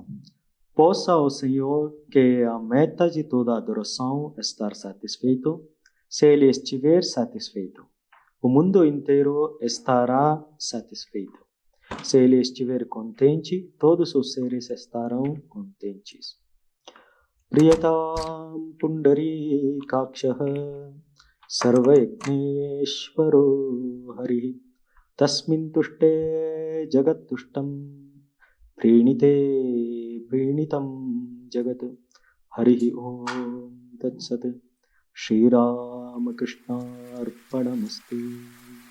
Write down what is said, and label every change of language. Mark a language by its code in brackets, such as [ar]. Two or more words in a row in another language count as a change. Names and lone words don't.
[pt] Possa o Senhor que a meta de toda adoração estar satisfeito, se Ele estiver satisfeito, o mundo inteiro estará satisfeito. Se Ele estiver contente, todos os seres estarão contentes. [sa] प्रीयतां पुण्डरीकाक्षः सर्वयज्ञेश्वरो हरिः तस्मिन् तुष्टे जगत् तुष्टं प्रीणिते प्रीणितं जगत् हरिः ॐ तत् सत् श्री रामकृष्ण अर्पणमस्तु.